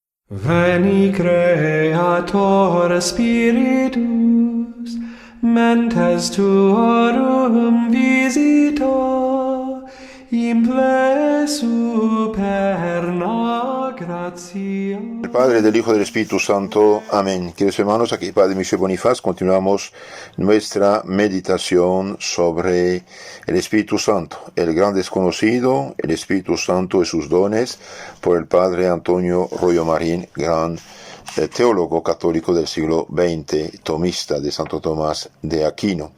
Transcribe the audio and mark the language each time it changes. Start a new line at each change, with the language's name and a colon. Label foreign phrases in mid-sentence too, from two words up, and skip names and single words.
Latin: Veni Creator Spiritus, mentes tuorum visita, imple superna gratia.
Spanish: El Padre, del Hijo y del Espíritu Santo. Amén. Queridos hermanos, aquí Padre Michel Bonifaz, continuamos nuestra meditación sobre el Espíritu Santo, el gran desconocido, el Espíritu Santo y sus dones, por el Padre Antonio Royo Marín, gran teólogo católico del siglo XX, tomista de Santo Tomás de Aquino.